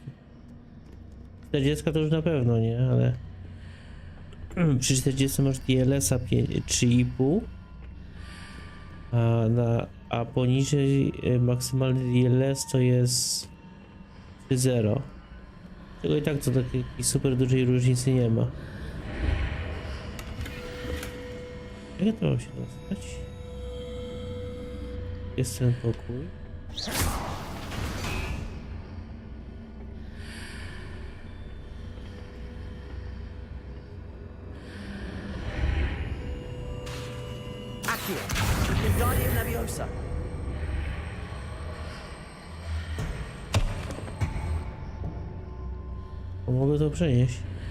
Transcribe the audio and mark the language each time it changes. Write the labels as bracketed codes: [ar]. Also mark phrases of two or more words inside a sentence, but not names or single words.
[pl] 40 to już na pewno nie, ale przy 40 masz DLS-a 3,5, a poniżej maksymalny DLS to jest 3,0. Czego i tak to takiej super dużej różnicy nie ma. Jak to mam się dostać? Jest ten pokój. Accio. Wingardium Leviosa. Bo mogę to przenieść.